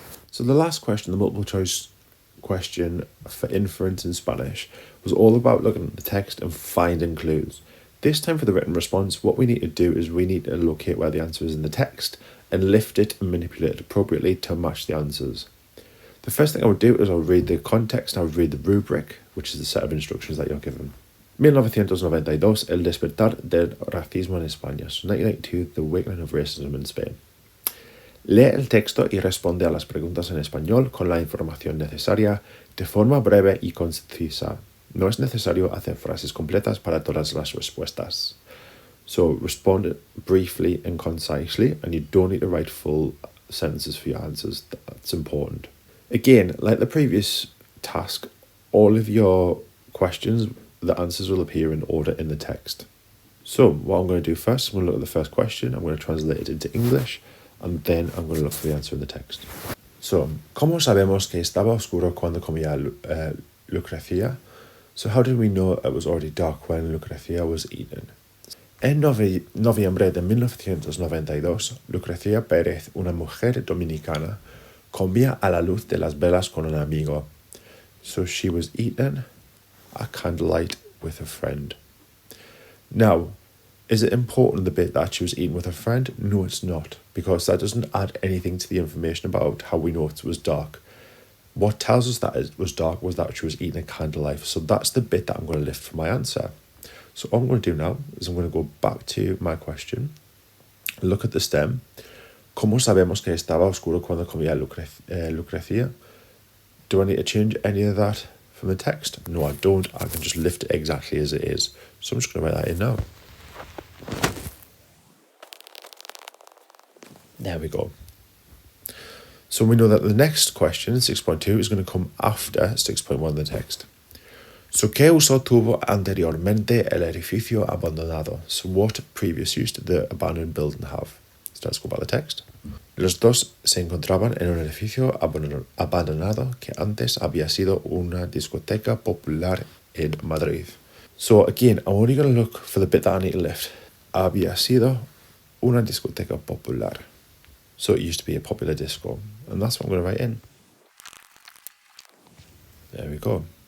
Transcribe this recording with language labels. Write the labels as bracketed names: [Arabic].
[English] So the last question, the multiple choice question for inference in Spanish, was all about looking at the text and finding clues. This time for the written response, what we need to do is we need to locate where the answer is in the text and lift it and manipulate it appropriately to match the answers. The first thing I would do is I'll read the context, I would read the rubric, which is the set of instructions that you're given. [Spanish] 1992, el despertar del racismo en España. [English] So 1992, the awakening of racism in Spain. [Spanish] Lee el texto y responde a las preguntas en español con la información necesaria de forma breve y concisa. No es necesario hacer frases completas para todas las respuestas. [English] So respond briefly and concisely, and you don't need to write full sentences for your answers. That's important. Again, like the previous task, all of your questions, the answers will appear in order in the text. So what I'm going to do first, I'm going to look at the first question, I'm going to translate it into English, and then I'm going to look for the answer in the text. [Spanish] So, ¿cómo sabemos que estaba oscuro cuando comía Lucrecia? [English] So how did we know it was already dark when Lucrecia was eaten? [Spanish] En noviembre de 1992, Lucrecia Pérez, una mujer dominicana, comía a la luz de las velas con un amigo. [English] So she was eaten at candlelight with a friend. Now, is it important the bit that she was eaten with a friend? No, it's not, because that doesn't add anything to the information about how we know it was dark. What tells us that it was dark was that she was eating at candlelight. So that's the bit that I'm going to lift for my answer. So all I'm going to do now is I'm going to go back to my question, look at the stem. [Spanish] ¿Cómo sabemos que estaba oscuro cuando comía Lucrecia? [English] Do I need to change any of that from the text? No, I don't. I can just lift it exactly as it is. So I'm just going to write that in now. There we go. So we know that the next question, 6.2, is going to come after 6.1 in the text. [Spanish] So, ¿qué uso tuvo anteriormente el edificio abandonado? [English] So, what previous use did the abandoned building have? So, let's go back to the text. [Spanish] Los dos se encontraban en un edificio abandonado que antes había sido una discoteca popular en Madrid. [English] So, again, I'm only going to look for the bit that I need to lift. [Spanish] Había sido una discoteca popular. [English] So, it used to be a popular disco. And that's what I'm going to write in. There we go.